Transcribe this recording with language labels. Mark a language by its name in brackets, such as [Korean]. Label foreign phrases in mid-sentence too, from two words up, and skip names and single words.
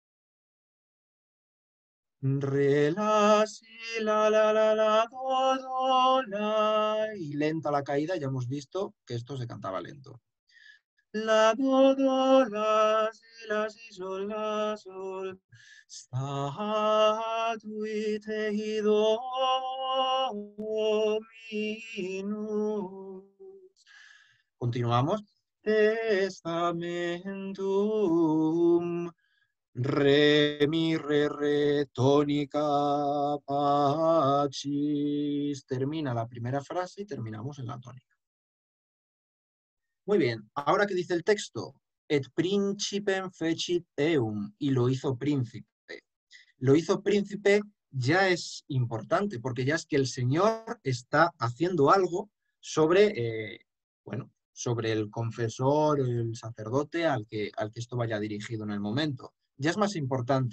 [Spanish] Re, la, si, la, do, la. Y lenta la caída, ya hemos visto que esto se cantaba lento. la, do, la, si, la, sol, [Latin] statuit do, minus. [Spanish] Continuamos. Testamentum, re, mi, re, tónica, pacis. Termina la primera frase y terminamos en la tónica. Muy bien, ahora que dice el texto, [Latin] et principem fecit eum, [Spanish] y lo hizo príncipe. Lo hizo príncipe ya es importante, porque ya es que el Señor está haciendo algo sobre, sobre el confesor, el sacerdote al que esto vaya dirigido en el momento. Ya es más importante.